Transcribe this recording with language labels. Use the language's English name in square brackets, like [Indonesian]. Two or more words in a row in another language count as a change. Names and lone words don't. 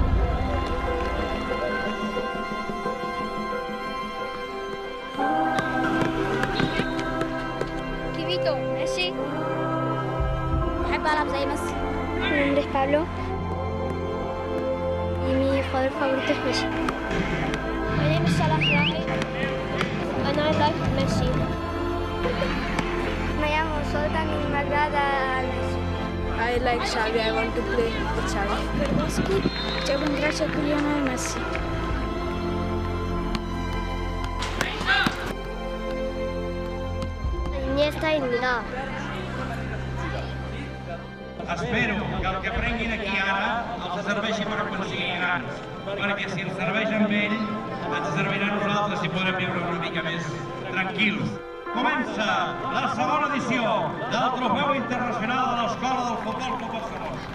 [Arabic] كيفيتو ماشي بحب ألعب زي ميسي. [Spanish] Mi nombre es Pablo y mi jugador favorito es Messi. [English] My name is Salah Rahi and I like Messi. [Spanish] Me llamo Soltan y me agrada Messi. [English] I like Xavi. I want to play with Xavi. [Polish] Verdowski, chciałbym grać jak Lionel Messi. Iniesta. [Catalan] Espero que el que aprenguin aquí ara els serveixi per quan siguin grans, perquè si els serveix amb ell, ens servirà a nosaltres i podrem viure una mica més tranquils. Comença la segona edició del Trofeu Internacional de l'Escola del Futbol Club Barcelona.